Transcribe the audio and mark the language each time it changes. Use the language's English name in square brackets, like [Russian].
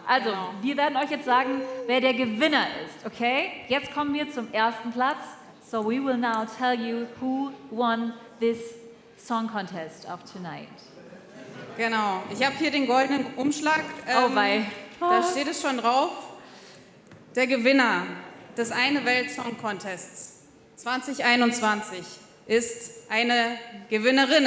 [German] Also, wir werden euch jetzt sagen, wer der Gewinner ist, okay? Jetzt kommen wir zum ersten Platz. [English] So we will now tell you who won this song contest of tonight. [German] Genau. Ich habe hier den goldenen Umschlag. Oh wei. Da steht es schon drauf. Der Gewinner des Eine Welt Song Contests 2021 ist eine Gewinnerin.